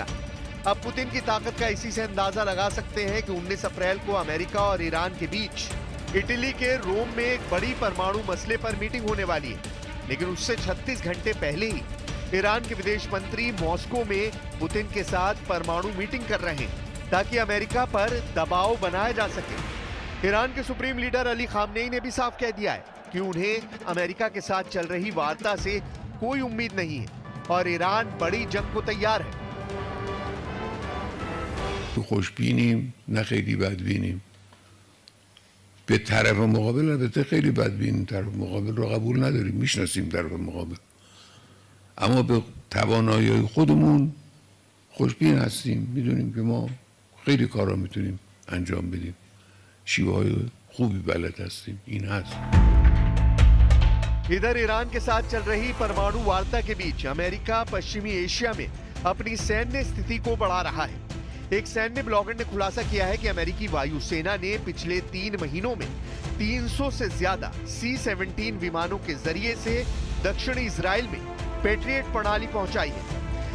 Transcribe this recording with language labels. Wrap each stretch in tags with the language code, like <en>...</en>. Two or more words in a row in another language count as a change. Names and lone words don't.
<hi>अब पुतिन की ताकत का इसी से अंदाजा लगा सकते हैं कि 19 अप्रैल को अमेरिका और ईरान के बीच इटली के रोम में एक बड़ी परमाणु मसले पर मीटिंग होने वाली है, लेकिन उससे 36 घंटे पहले ही ईरान के विदेश मंत्री मॉस्को में पुतिन के साथ परमाणु मीटिंग कर रहे हैं ताकि अमेरिका पर दबाव बनाया जा सके। ईरान के</hi> <en>supreme leader</en> <hi>अली खामनेई ने भी साफ कह दिया है कि उन्हें अमेरिका के साथ चल रही वार्ता से कोई उम्मीद नहीं है और ईरान बड़ी जंग को तैयार है।</hi> <fa>خوشبینیم نه خیلی بدبینیم. به طرف مقابل البته خیلی بدبینیم، طرف مقابل رو قبول نداریم، میشناسیم طرف مقابل، اما به توانایی خودمون خوشبین هستیم، میدونیم که ما خیلی کارا میتونیم انجام بدیم، شیوه های خوبی بلد هستیم، این هست.</fa> <hi>इधर ईरान के साथ चल रही परमाणु वार्ता के बीच अमेरिका पश्चिमी एशिया में अपनी सैन्य स्थिति को बढ़ा रहा है। एक सैन्य ब्लॉगर ने खुलासा किया है कि अमेरिकी वायुसेना ने पिछले 3 महीनों में 300 से ज्यादा C-17 विमानों के जरिए से दक्षिणी इजराइल में पेट्रियट प्रणाली पहुंचाई है।</hi>